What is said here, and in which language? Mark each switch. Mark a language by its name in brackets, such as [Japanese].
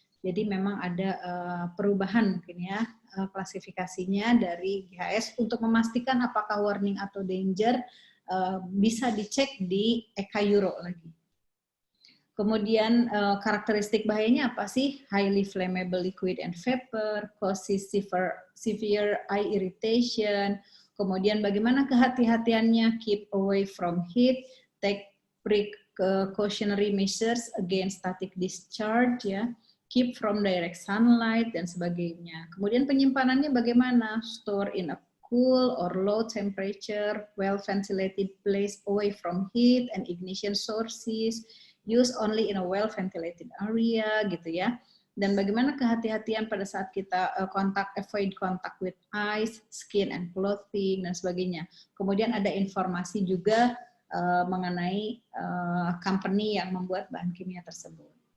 [Indonesian] Jadi memang ada perubahan mungkin ya klasifikasinya dari GHS untuk memastikan apakah warning atau danger bisa dicek di ECA Euro lagi. Kemudian karakteristik bahayanya apa sih? [English] Highly flammable liquid and vapor, causes severe eye irritation. [Indonesian] Kemudian bagaimana kehati-hatiannya? [English] Keep away from heat, take precautionary measures against static discharge, ya. Keep from direct sunlight [Indonesian] dan sebagainya. Kemudian penyimpanannya bagaimana? [English] Store in a cool or low temperature, well ventilated place away from heat and ignition sources. Use only in a well ventilated area [Indonesian] gitu ya. Dan bagaimana kehati-hatian pada saat kita [English] avoid contact with eyes, skin and clothing [Indonesian] dan sebagainya. Kemudian ada informasi juga mengenai company yang membuat bahan kimia tersebut.